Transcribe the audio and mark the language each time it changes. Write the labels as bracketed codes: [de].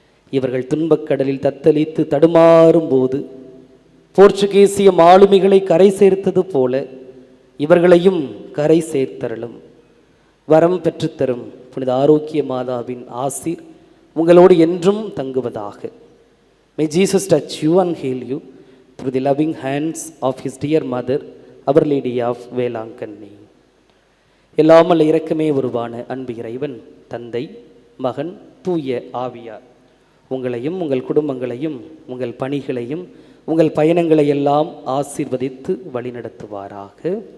[ta] இவர்கள் துன்பக்கடலில் தத்தளித்து தடுமாறும் போது போர்ச்சுகீசிய மாலுமிகளை கரை சேர்த்தது போல இவர்களையும் கரை சேர்த்தருளும். வரம் பெற்றுத்தரும் புனித ஆரோக்கிய மாதாவின் ஆசீர் உங்களோடு என்றும் தங்குவதாக. [en] May Jesus touch you and heal you through the loving hands of his dear mother, Our Lady of Velankanni. [ta] எல்லாமல் இரக்கமே உருவான அன்பு இறைவன் தந்தை, மகன், தூய ஆவியார் உங்களையும் உங்கள் குடும்பங்களையும் உங்கள் பணிகளையும் உங்கள் பயணங்களை எல்லாம் ஆசீர்வதித்து வழிநடத்துவாராக.